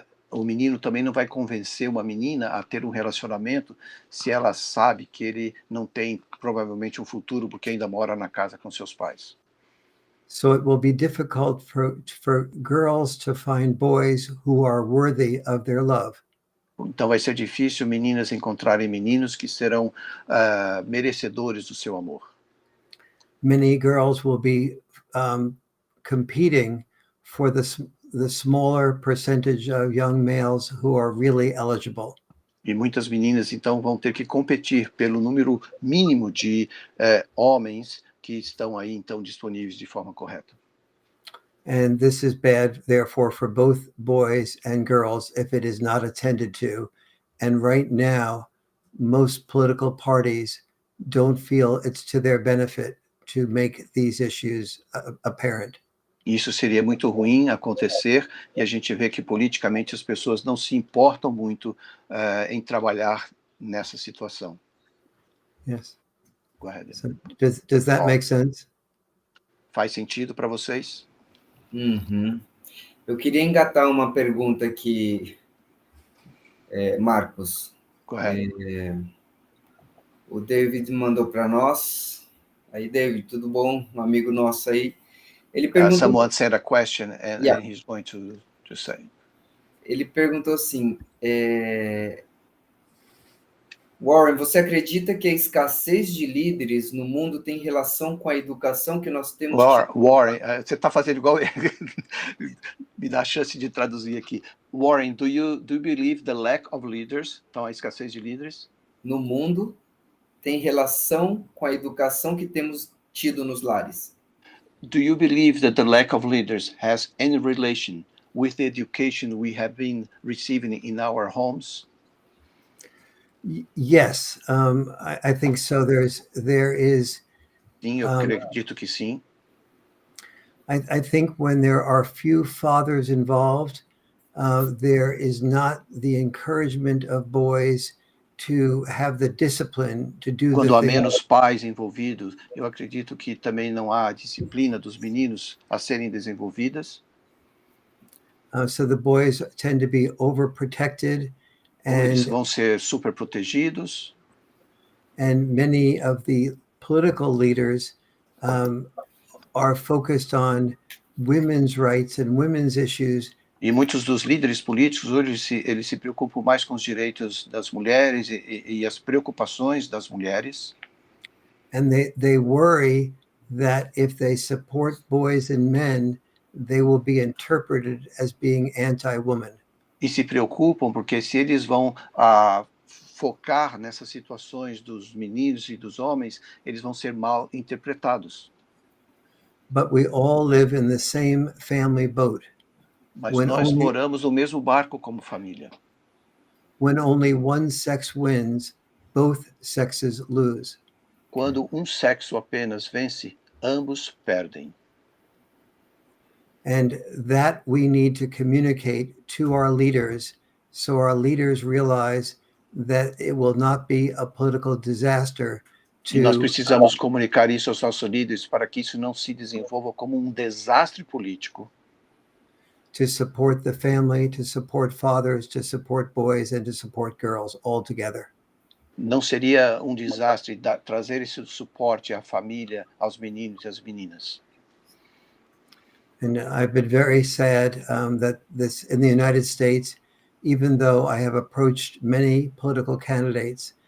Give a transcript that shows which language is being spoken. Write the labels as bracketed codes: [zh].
[pt] O menino também não vai convencer uma menina a ter um relacionamento se ela sabe que ele não tem provavelmente um futuro porque ainda mora na casa com seus pais. [en] So it will be difficult for girls to find boys who are worthy of their love. [pt] Então vai ser difícil meninas encontrarem meninos que serão merecedores do seu amor. [en] Many girls will be competing for the smaller percentage of young males who are really eligible. [pt] E muitas meninas então vão ter que competir pelo número mínimo de homens que estão aí então disponíveis de forma correta. [en] And this is bad, therefore, for both boys and girls if it is not attended to. And right now, most political parties don't feel it's to their benefit to make these issues apparent. [pt] Isso seria muito ruim acontecer, e a gente vê que politicamente as pessoas não se importam muito em trabalhar nessa situação. [en] Yes. Go ahead. So does that make sense? [pt] Faz sentido para vocês? Uhum. Eu queria engatar uma pergunta aqui, Marcos. [en] Go ahead. [pt] O David mandou para nós. Aí, David, tudo bom? Um amigo nosso aí. Ele perguntou. [en] Someone sent a question and he's going to say. [pt] Ele perguntou assim, Warren, você acredita que a escassez de líderes no mundo tem relação com a educação que nós temos? Warren, você está fazendo igual me dá a chance de traduzir aqui. [en] Warren, do you believe the lack of leaders, [pt] então a escassez de líderes no mundo tem relação com a educação que temos tido nos lares? [en] Do you believe that the lack of leaders has any relation with the education we have been receiving in our homes? Yes, I think so. There is. [pt] Sim, eu acredito que sim. [en] I think when there are few fathers involved, there is not the encouragement of boys to have the discipline to do [pt] Quando [en] things. [pt] menos pais envolvidos, eu acredito que também não há disciplina dos meninos a serem desenvolvidas. [en] So the boys tend to be overprotected, [pt] Eles [en] and [pt] vão ser super protegidos. [en] And many of the political leaders are focused on women's rights and women's issues. [pt] E muitos dos líderes políticos hoje eles se preocupam mais com os direitos das mulheres e as preocupações das mulheres. [en] And they worry that if they support boys and men, they will be interpreted as being anti-woman. [pt] E se preocupam porque se eles vão focar nessas situações dos meninos e dos homens, eles vão ser mal interpretados. [en] But we all live in the same family boat. [pt] Mas nós moramos no mesmo barco como família. [en] When only one sex wins, both sexes lose. [pt] Quando um sexo apenas vence, ambos perdem. [en] And that we need to communicate to our leaders so our leaders realize that it will not be a political disaster. [pt] E nós precisamos comunicar isso aos nossos líderes para que isso não se desenvolva como um desastre político. [en] To support the family, to support fathers, to support boys, and to support girls all together. [pt] Não seria um desastre trazer esse suporte à família, aos meninos e às meninas. [en] And I've been very sad that this in the United States, even though I have approached many political candidates.